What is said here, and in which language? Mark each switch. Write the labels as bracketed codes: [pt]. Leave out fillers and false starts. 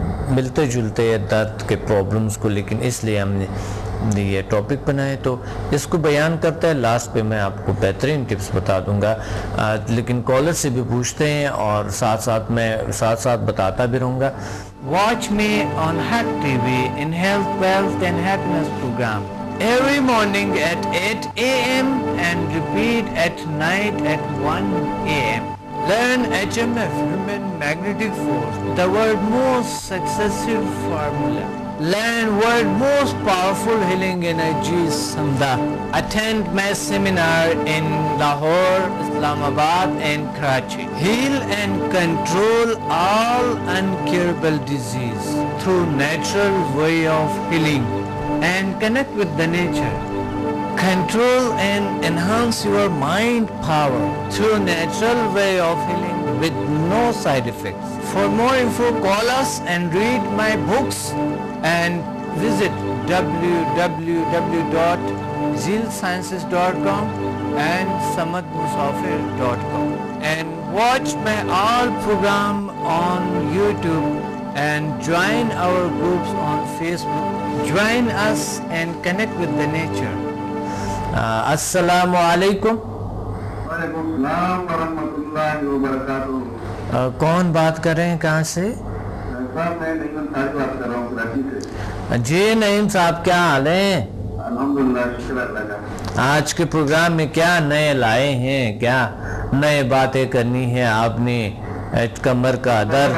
[ur] ملتے جلتے درد کے پرابلمز کو، لیکن اس لیے ہم نے یہ ٹاپک بنائے تو اس کو بیان کرتا ہے، لاسٹ پہ میں آپ کو بہترین ٹپس بتا دوں گا، لیکن کالر سے بھی پوچھتے ہیں اور ساتھ ساتھ بتاتا بھی رہوں گا۔ [en] Watch me on hack T V in health wealth and happiness programme every morning at 8 a.m. and repeat at night at 1 a.m. Learn HMF, Human Magnetic Force, the world's most successful formula. Learn world's most powerful healing energy, Samda. Attend my seminar in Lahore, Islamabad and Karachi. Heal and control all incurable disease through natural way of healing. And connect with the nature. Control and enhance your mind power through natural way of healing with no side effects. For more info, call us and read my books and visit www.zealsciences.com and samadmusafir.com and watch my all program on YouTube and join our groups on Facebook. Join us and connect with the nature. [ur] Assalamu alaikum. وعلیکم السلام ورحمۃ اللہ وبرکاتہ۔ کون بات کر رہے ہیں، کہاں سے؟ صاحب میں نعیم انصاری بات کر رہا ہوں کراچی سے۔ جی نعیم صاحب، کیا حال ہیں؟ الحمدللہ، شکر اللہ کا۔ آج کے پروگرام میں کیا نئے لائے ہیں، کیا نئے باتیں کرنی ہے آپ نے؟ کمر کا درد،